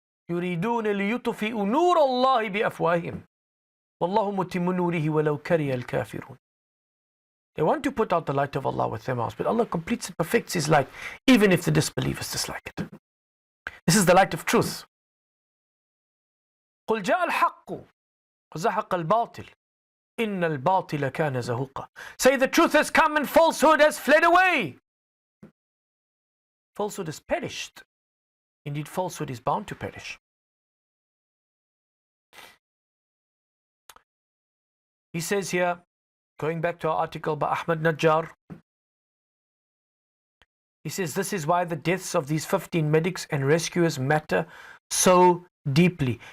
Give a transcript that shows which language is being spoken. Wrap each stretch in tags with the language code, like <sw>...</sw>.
<ar>يريدون ليطفئوا نور الله بأفواههم والله متم نوره ولو كره الكافرون.</ar> <en>They want to put out the light of Allah with their mouths, but Allah completes and perfects His light even if the disbelievers dislike it. This is the light of truth.</en> <ar>قل جاء الحق وزهق الباطل إن الباطل كان زهوقا.</ar> <en>Say the truth has come and falsehood has fled away. Falsehood has perished. Indeed, falsehood is bound to perish. He says here, going back to our article by Ahmad Najjar, he says this is why the deaths of these 15 medics and rescuers matter so deeply.</en>